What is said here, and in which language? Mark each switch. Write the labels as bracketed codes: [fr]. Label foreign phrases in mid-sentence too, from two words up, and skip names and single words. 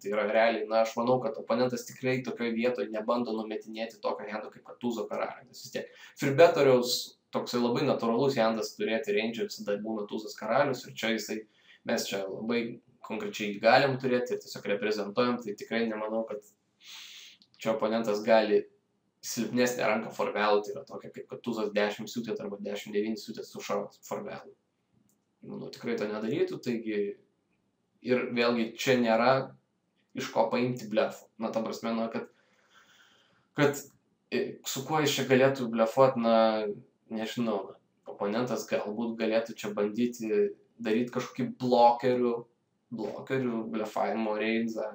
[lt] Tai yra realiai, na, aš manau, kad oponentas tikrai tokioje vietoje nebando numetinėti tokio hando kaip kad tūzo karalių. Nes vis tiek freebetoriaus toksai labai natūralus handas turėti range visada būna tūzas karalius ir čia jisai, mes čia labai konkrečiai galim turėti ir tiesiog reprezentuojam, tai tikrai nemanau, kad čia oponentas gali silpnesnė ranka [en] for value, [lt] tai yra tokia kaip kad tūzas [en] 10 suited [lt] arba 10-9 suited sušauti [en] for value. [lt] Manau, tikrai to nedarytų, taigi ir vėlgi čia nėra iš ko paimti blefų. Na, ta prasme, na, kad su kuo jis čia galėtų blefuoti, na, nežinau, oponentas galbūt galėtų čia bandyti daryti kažkokį blokerių blefavimo reizą.